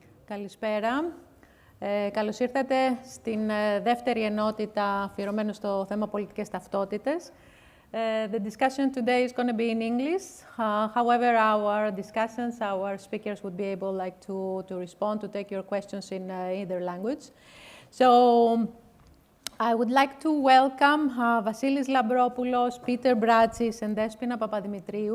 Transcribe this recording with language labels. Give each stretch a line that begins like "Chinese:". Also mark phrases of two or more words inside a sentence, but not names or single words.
Greek: Καλησπέρα. Καλώς ήρθατε στην δεύτερη ενότητα αφιερωμένη στο θέμα πολιτικές ταυτότητες.
English: The discussion today is going to be in English. However, our discussions, our speakers would be able to respond, to take your questions in either language. So I would like to welcome Vassilis, Lambropoulos, Peter Bratsis, and Despina Papadimitriou.